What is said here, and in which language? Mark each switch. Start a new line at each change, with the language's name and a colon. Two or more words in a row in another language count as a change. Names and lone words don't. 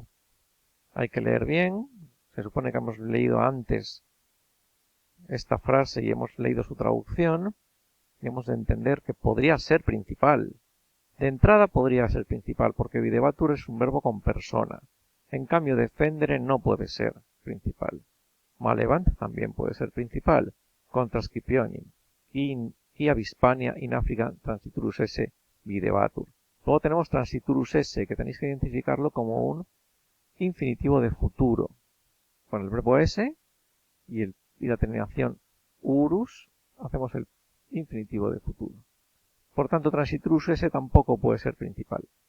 Spanish: Hay que leer bien, se supone que hemos leído antes esta frase y hemos leído su traducción, y hemos de entender que podría ser principal. De entrada podría ser principal, porque videbatur es un verbo con persona. En cambio, defendere no puede ser principal. Malevant también puede ser principal,
Latin: contra Scipionem,
Spanish: y
Latin: Avispania in Africa transiturus esse videbatur.
Spanish: Luego tenemos
Latin: transiturus esse,
Spanish: que tenéis que identificarlo como un infinitivo de futuro, con el verbo esse y la terminación urus, hacemos el infinitivo de futuro. Por tanto,
Latin: transiturus esse
Spanish: tampoco puede ser principal.